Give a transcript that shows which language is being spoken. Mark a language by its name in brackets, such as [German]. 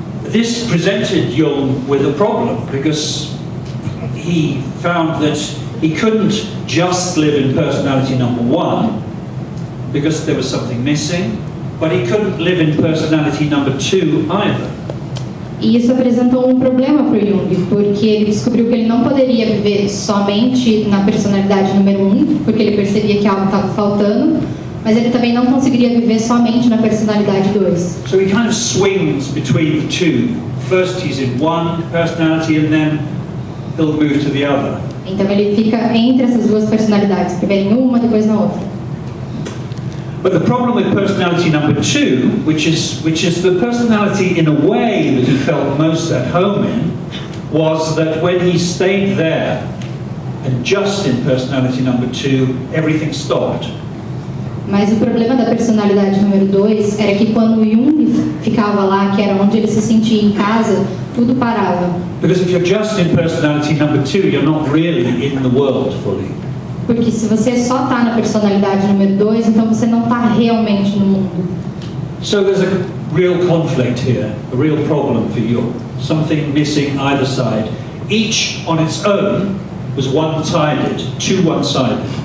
[English] This presented Jung with a problem because he found that he couldn't just live in personality number 1 because there was something missing, but he couldn't live in personality number 2 either. [Portuguese] E isso apresentou um problema para o Jung, porque ele descobriu que ele não poderia viver somente na personalidade número 1, porque ele percebia que algo estava faltando, mas ele também não conseguiria viver somente na personalidade 2. [English] So he kind of swings between the two. First he's in one personality and then he'll move to the other. [Portuguese] Então ele fica entre essas duas personalidades, primeiro em uma, depois na outra. [English] But the problem with personality number 2, which is the personality in a way that he felt most at home in, was that when he stayed there and just in personality number 2, everything stopped. [Portuguese] Mas o problema da personalidade número 2 era que quando o Jung ficava lá, que era onde ele se sentia em casa, tudo parava. [English] Because if you're just in personality number 2, you're not really in the world fully. [Portuguese] Porque se você só está na personalidade número 2, então você não está realmente no mundo. [English] So there's a real conflict here, a real problem for Jung. Something missing either side. Each on its own was one-sided, too one-sided.